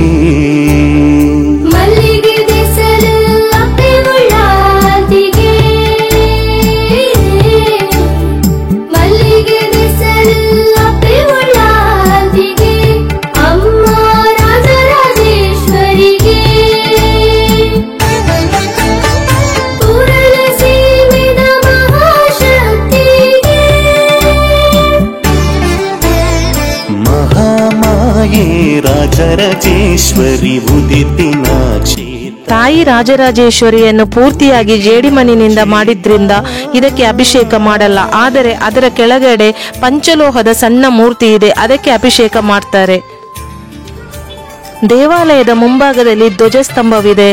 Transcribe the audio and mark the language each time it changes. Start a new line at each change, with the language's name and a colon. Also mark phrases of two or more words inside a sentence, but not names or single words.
Tulu: ಮಲ್ಲಿಗೆ ದೆಸಲು ಅಪ್ಪೆ ಉಳ್ಳಾದಿಗೆ ಮಲ್ಲಿಗೆ ದೆಸಲು ಅಪ್ಪೆ ಉಳ್ಳಾದಿಗೆ ಅಮ್ಮ ರಾಜರಾಜೇಶ್ವರಿಗೆ ಪುರಲ ಸೀಮೆದ ಮಹಾಶಕ್ತಿಗೆ ಮಹಾಮಾಯೇ ರಾಜರಾಜೇಶ್ವರಿ ಉದಿತಿನ
Kannada: ತಾಯಿ ರಾಜರಾಜೇಶ್ವರಿಯನ್ನು ಪೂರ್ತಿಯಾಗಿ ಜೇಡಿಮಣ್ಣಿನಿಂದ ಮಾಡಿದ್ರಿಂದ ಇದಕ್ಕೆ ಅಭಿಷೇಕ ಮಾಡಲ್ಲ. ಆದರೆ ಅದರ ಕೆಳಗಡೆ ಪಂಚಲೋಹದ ಸಣ್ಣ ಮೂರ್ತಿ ಇದೆ, ಅದಕ್ಕೆ ಅಭಿಷೇಕ ಮಾಡ್ತಾರೆ. ದೇವಾಲಯದ ಮುಂಭಾಗದಲ್ಲಿ ಧ್ವಜಸ್ತಂಭವಿದೆ.